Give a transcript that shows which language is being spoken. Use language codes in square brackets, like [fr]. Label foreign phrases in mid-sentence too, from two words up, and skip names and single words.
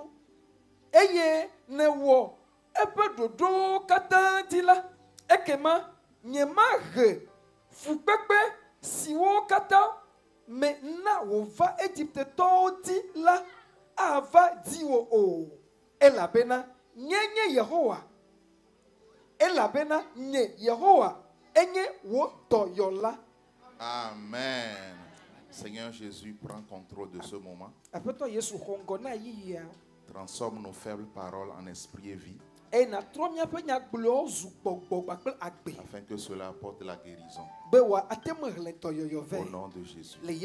[ee] eye ne wo ebe dodo katantila ekema nyema he fukpepe siwo kata me na wo va Egypte toti la ava diwo o elabena nyenye Yehowa elabena nye Yehowa enye wo toyola. Amen. [fr] Seigneur Jésus, prends contrôle de ce moment. Transforme nos faibles paroles en esprit et vie. Afin que cela apporte la guérison. Au nom de Jésus.